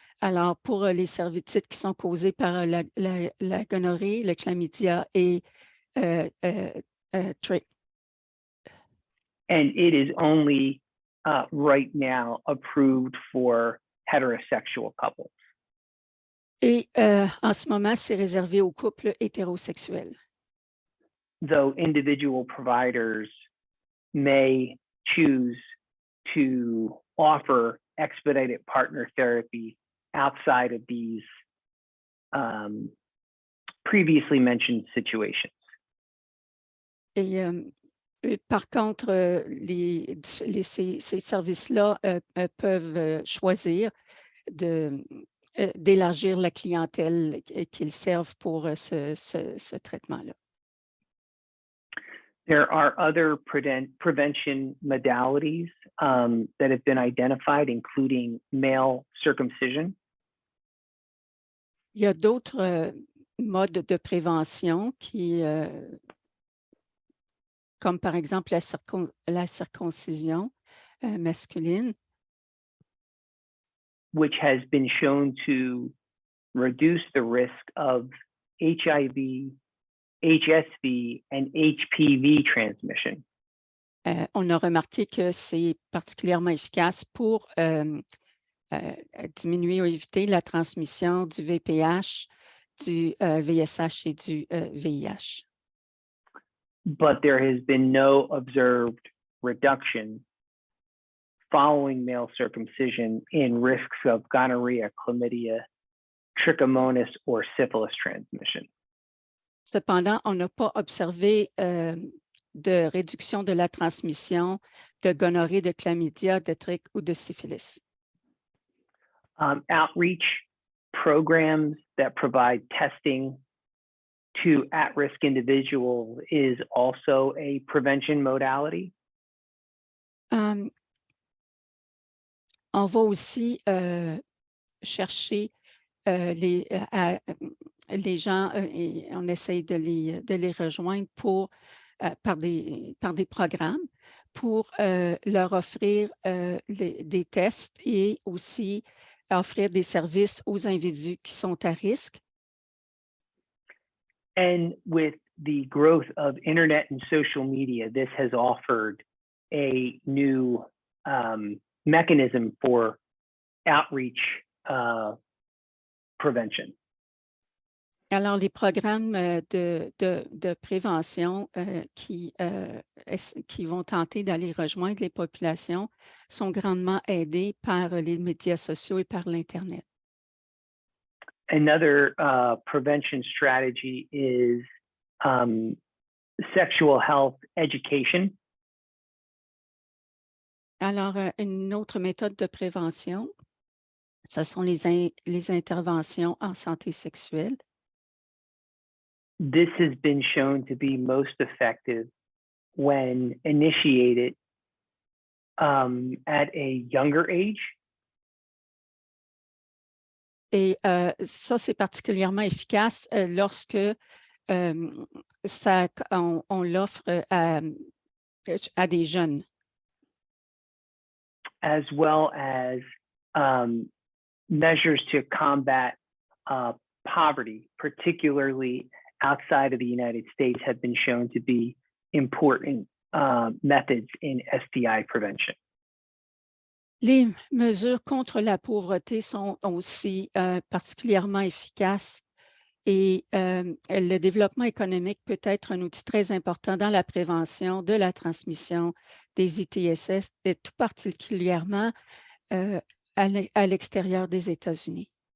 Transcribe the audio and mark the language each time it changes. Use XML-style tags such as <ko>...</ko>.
<fr>Alors, pour les cervicites qui sont causées par la gonorrhée, le chlamydia et</fr> <en>And it is only right now approved for heterosexual couples.</en> <fr>Et en ce moment, c'est réservé aux couples hétérosexuels.</fr> <en>Though individual providers may choose to offer expedited partner therapy outside of these previously mentioned situations.</en> <fr>Et par contre, ces services-là peuvent choisir d'élargir la clientèle qu'ils servent pour ce traitement-là.</fr> <en>There are other prevention modalities that have been identified, including male circumcision.</en> <fr>Il y a d'autres modes de prévention comme par exemple la circoncision masculine.</fr> <en>Which has been shown to reduce the risk of HIV, HSV, and HPV transmission.</en> <fr>On a remarqué que c'est particulièrement efficace pour diminuer ou éviter la transmission du VPH, du VSH et du VIH.</fr> <en>But there has been no observed reduction following male circumcision in risks of gonorrhea, chlamydia, trichomonas, or syphilis transmission.</en> <fr>Cependant, on n'a pas observé de réduction de la transmission de gonorrhée, de chlamydia, de trich ou de syphilis.</fr> <en>Outreach programs that provide testing to at-risk individuals is also a prevention modality.</en> <fr>On va aussi chercher les gens et on essaye de les rejoindre par des programmes pour leur offrir des tests et aussi offrir des services aux individus qui sont à risque.</fr> <en>And with the growth of internet and social media, this has offered a new mechanism for outreach prevention.</en> <fr>Alors, les programmes de prévention qui vont tenter d'aller rejoindre les populations sont grandement aidés par les médias sociaux et par l'Internet.</fr> <en>Another prevention strategy is sexual health education.</en> <fr>Alors, une autre méthode de prévention, ce sont les interventions en santé sexuelle.</fr> <en>This has been shown to be most effective when initiated at a younger age.</en> <fr>Et ça, c'est particulièrement efficace lorsque on l'offre à des jeunes.</fr> <en>As well as measures to combat poverty, particularly outside of the United States, have been shown to be important methods in STI prevention.</en> <fr>Les mesures contre la pauvreté sont aussi particulièrement efficaces et le développement économique peut être un outil très important dans la prévention de la transmission des ITSS, et tout particulièrement à l'extérieur des États-Unis.</fr>